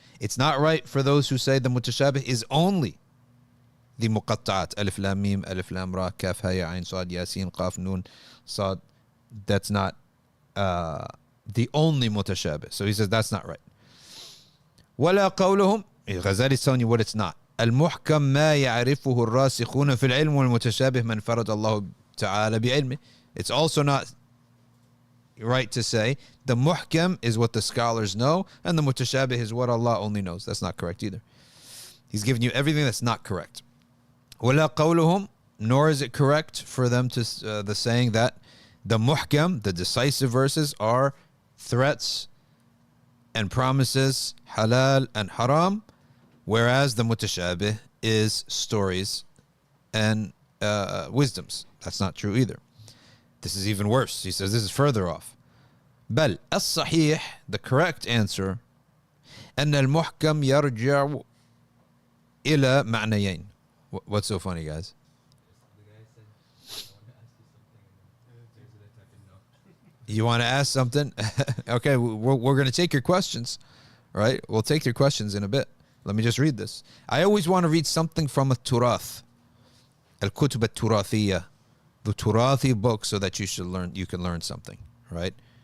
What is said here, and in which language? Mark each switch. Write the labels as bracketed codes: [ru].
[en] It's not right for those who say the mutashabih is only the muqatta'at. [ar] Alif lam mim, alif lam ra, kaf ha ya ain sad yasin qaf nun sad. [en] That's not the only mutashabih. So he says that's not right. [ar] ولا قولهم. [en] Ghazali is telling you what it's not. [ar] المحكم ما يعرفه الراسخون في العلم والمتشابه من فرد الله تعالى بعلمه. [en] It's also not right to say the muhkam is what the scholars know and the mutashabih is what Allah only knows. That's not correct either. He's giving you everything that's not correct. [ar] ولا قولهم, [en] nor is it correct for them to the saying that the muhkam, the decisive verses, are threats and promises, halal and haram, whereas the mutashabih is stories and wisdoms. That's not true either. This is even worse. He says this is further off. [ar] بل الصحيح, [en] the correct answer, [ar] أن المحكم يرجع إلى معنيين. [en] What's so funny, guys? The guy said, I want to ask you something. You want to ask something? Okay, we're going to take your questions. All right, we'll take your questions in a bit. Let me just read this. I always want to read something from a turath, al-kutub al-turathiyya, the turathi book, so that you can learn something, right?